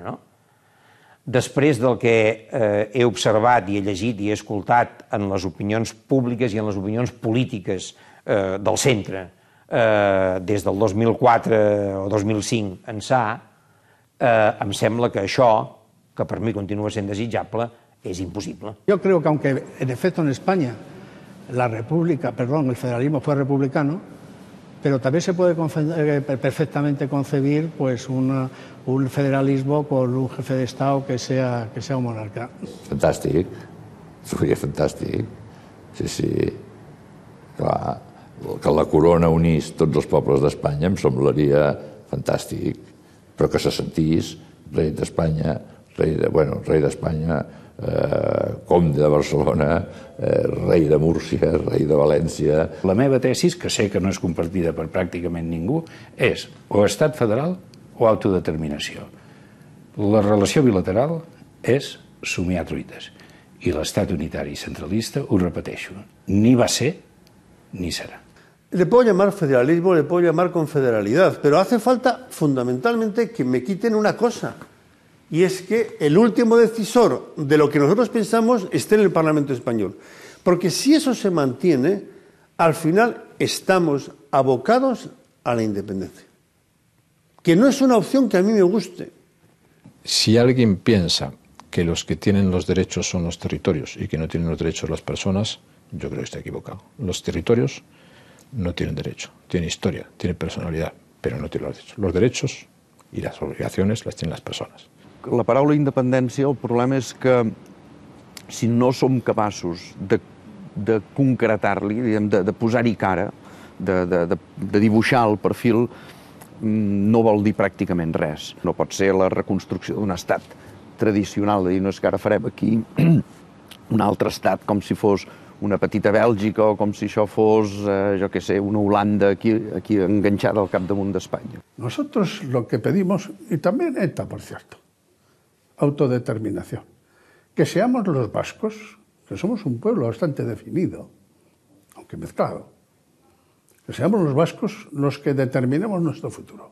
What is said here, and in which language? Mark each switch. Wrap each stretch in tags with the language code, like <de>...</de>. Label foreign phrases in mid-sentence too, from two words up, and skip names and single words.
<ca>Després del que he observat i he llegit i he escoltat en les opinions públiques i en les opinions polítiques del centre des del 2004 o 2005 ençà, em sembla que això, que per mi continua sent desitjable,</ca> <es>es imposible. Yo creo que aunque en efecto en España el federalismo fue republicano, pero también se puede perfectamente concebir pues un federalismo con un jefe de Estado que sea un monarca.</es> <ca>Fantàstic, seria fantàstic. Sí. Clar, que la corona unís tots els pobles d'Espanya em semblaria fantàstic, però que se sentís rei d'Espanya, comte de Barcelona, rei de Múrcia, rei de València. La meva tesis, que sé que no és compartida per pràcticament ningú, és o estat federal o autodeterminació. La relació bilateral és somiar truites. I l'estat unitari i centralista, ho repeteixo, ni va ser ni serà.</ca> <es>Le puedo llamar federalismo, le puedo llamar confederalidad, pero hace falta fundamentalmente que me quiten una cosa. Y es que el último decisor de lo que nosotros pensamos esté en el Parlamento español. Porque si eso se mantiene, al final estamos abocados a la independencia. Que no es una opción que a mí me guste. Si alguien piensa que los que tienen los derechos son los territorios y que no tienen los derechos las personas, yo creo que está equivocado. Los territorios no tienen derecho, tienen historia, tienen personalidad, pero no tienen los derechos. Los derechos y las obligaciones las tienen las persones.</es> <ca>La paraula independència, el problema és que si no som capaços de concretar-li, de posar-hi cara, de dibuixar el perfil, no vol dir pràcticament res. No pot ser la reconstrucció d'un estat tradicional, de dir, no és que ara farem aquí un altre estat com si fos una petita Bèlgica o com si això fos, jo què sé, una Holanda aquí enganxada al capdamunt d'Espanya.</ca> <es>Nosotros lo que pedimos, y también ETA, por cierto, autodeterminación. Que seamos los vascos, que somos un pueblo bastante definido, aunque mezclado, que seamos los vascos los que determinemos nuestro futuro.</es>